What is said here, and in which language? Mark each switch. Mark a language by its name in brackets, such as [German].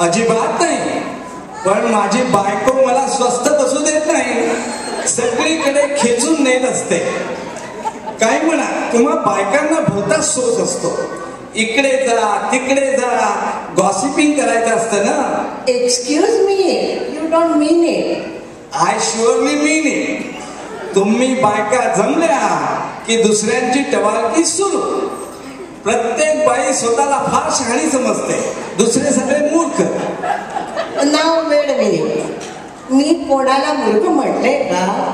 [Marathi] अजिबात नाही. पण माझी बायको मला स्वस्थ बसू देत नाही, सगळीकडे खेचून नेत असते. काय म्हणा, तुम्हा बायकांना भलताच सोच असतो. इकडे जा तिकडे जा, गॉसिपिंग करायचं असतं ना. [English] Excuse me, you don't mean it. I surely mean it. [Marathi] तुम्ही बायका जमल्या की दुसऱ्यांची टवाळकी सुरू. प्रत्येक बाई स्वतःला फार शहाणी समजते, दुसरे सगळे मूर्ख. नाव वेळ मिनिट, मी कोणाला मूर्ख म्हटले का?